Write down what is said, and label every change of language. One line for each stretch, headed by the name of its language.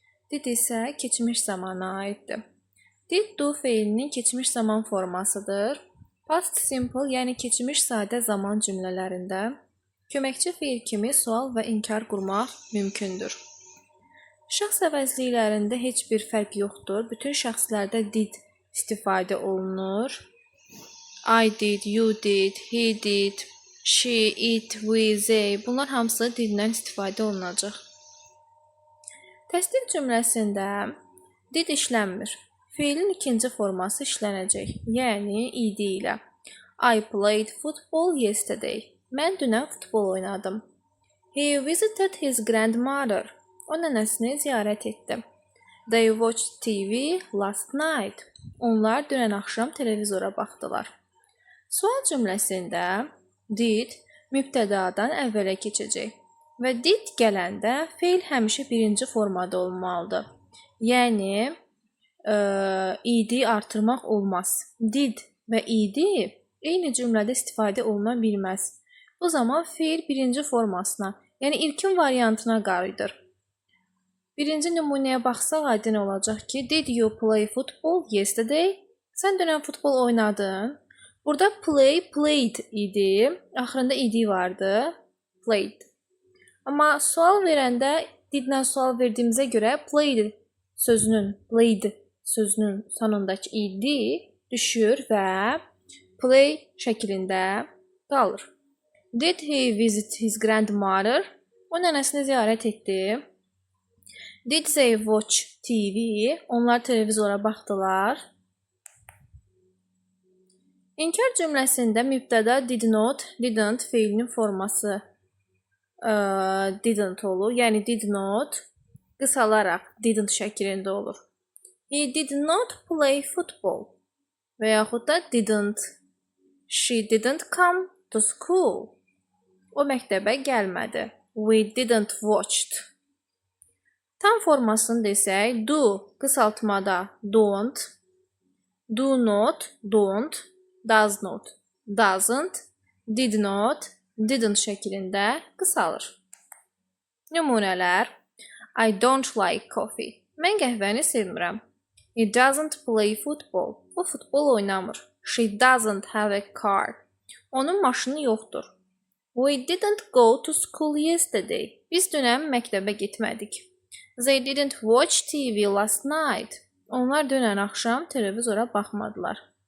Azerbaijani: Did isə keçmiş zamana aiddir. Did do fe'linin keçmiş zaman formasıdır. Past simple, yəni keçmiş sadə zaman cümlələrində Köməkçi feil kimi sual və inkar qurmaq mümkündür. Şəxs əvəzliklərində heç bir fərq yoxdur. Bütün şəxslərdə did istifadə olunur.
English: I did, you did, he did, she, it, we, they.
Azerbaijani: Bunlar hamısı diddən istifadə olunacaq. Təsdiq cümləsində did işlənmir. Feilin ikinci forması işlənəcək. Yəni id ilə.
English: I played football yesterday.
Azerbaijani: Mən dünən futbol oynadım.
English: He visited his grandmother.
Azerbaijani: O nənəsini ziyarət etdi.
English: They watched TV last night.
Azerbaijani: Onlar dünən axşam televizora baxdılar. Sual cümləsində did mübtədadan əvvələ keçəcək və did gələndə feil həmişə birinci formada olmalıdır. Yəni id artırmaq olmaz. Did və id eyni cümlədə istifadə oluna bilməz. Bu zaman feil birinci formasına, yəni ilkin variantına qayıdır. Birinci nümunəyə baxsaq aydın olacaq ki,
English: did you play football yesterday?
Azerbaijani: Sən dünən futbol oynadın. Burada play, played idi. Axırında id vardı. Played. Amma sual verəndə didlə sual verdiyimizə görə played sözünün sonundakı id düşür və play şəklində qalır.
English: Did he visit his grandmother?
Azerbaijani: O nənəsini ziyarət etdi.
English: Did they watch TV?
Azerbaijani: Onlar televizora baxdılar. İnkar cümləsində mübtəda did not, didn't feilinin forması didn't olur. Yəni did not qısalaraq didn't şəklində olur.
English: He did not play football.
Azerbaijani: Və yaxud da didn't.
English: She didn't come to school.
Azerbaijani: O məktəbə gəlmədi.
English: We didn't watched.
Azerbaijani: Tam formasını desək, do qısaltmada don't, do not, don't, does not, doesn't, did not, didn't şəklində qısalır. Nümunələr.
English: I don't like coffee.
Azerbaijani: Mən qəhvəni sevmirəm.
English: He doesn't play football.
Azerbaijani: O futbol oynamır.
English: She doesn't have a car.
Azerbaijani: Onun maşını yoxdur.
English: We didn't go to school yesterday.
Azerbaijani: Biz dünən məktəbə getmədik.
English: They didn't watch TV last night.
Azerbaijani: Onlar dünən axşam televizora baxmadılar.